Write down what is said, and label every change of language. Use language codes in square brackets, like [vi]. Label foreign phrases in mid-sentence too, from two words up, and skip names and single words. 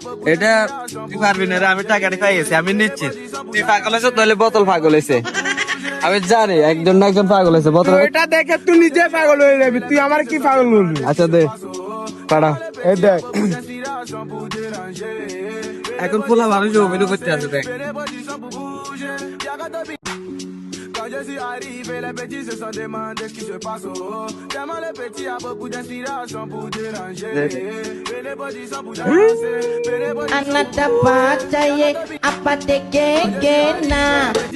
[bn] এটা তুই পারবি না রে, আমি টাকাটি পাই গেছি, আমি নিচ্ছি। তুই পাগল হয়েছ, তাহলে বোতল পাগল হয়েছে। আমি জানি একজন না একজন পাগল হয়েছে বোতল। তুই এটা দেখে তুই নিজে পাগল হয়ে যাবি, তুই আমার কি পাগল বলবি? আচ্ছা দে, পাড়া। এই দেখ এখন খোলা মানুষ অভিনয় করতে আছে, দেখ। [fr] Quand je suis arrivé, les petits se sont demandés ce qui se passe. Tellement les petits avaient beaucoup d'inspiration pour déranger. Et les petits sont pour danser. Another part, apa de ke na